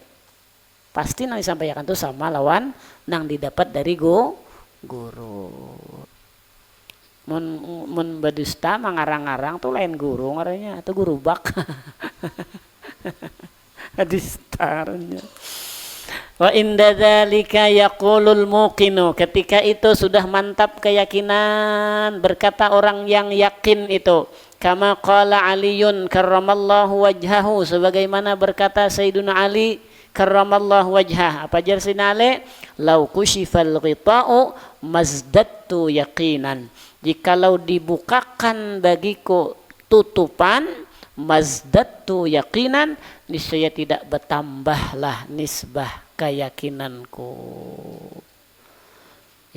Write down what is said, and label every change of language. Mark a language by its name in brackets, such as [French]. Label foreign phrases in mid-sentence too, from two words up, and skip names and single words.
[Banjar] Pasti nang disampaikan tuh sama lawan nang didapat dari guru. Mun badusta mangarang-arang tuh lain guru ngarannya atau guru bak. Hadistarnya. [Arabic] وعند ذلك يقول الموقن, [Indonesian] ketika itu sudah mantap keyakinan berkata orang yang yakin itu, [Arabic] كما قال علي كرم الله وجهه, [Indonesian] sebagaimana berkata Sayyiduna Ali [Arabic] كرم الله وجهه. [Banjar] Apa jar sinale? [Arabic] لو كشف الغطاء ما ازددت يقينا, [Indonesian] jikalau dibukakan bagiku tutupan, [Arabic] ما ازددت يقينا, [Indonesian] niscaya tidak bertambahlah nisbah keyakinanku.